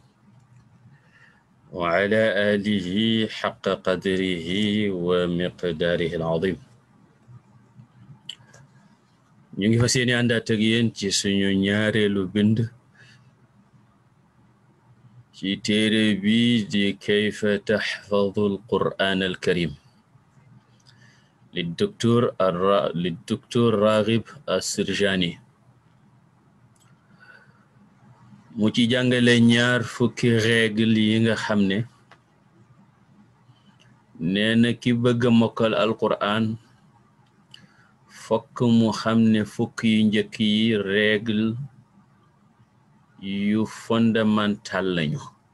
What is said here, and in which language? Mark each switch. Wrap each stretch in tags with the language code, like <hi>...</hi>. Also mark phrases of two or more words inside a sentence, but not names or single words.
<ar>وعلى آله حق قدره ومقداره العظيم.</ar> <wo>ñu ngi fas yéene àndaat ak yéen ci suñu ñaareelu bind ci téere bi di kayfa taxfadu al-qur'aan al-karim للدكتور راغب السرجاني mu ci jàngale ñaar fukki règle yi nga xam ne nee na ki bëgg a mokkal alquran fokk mu xam ne fukk yu njëkk yi règle yu fondamental lañu.</wo>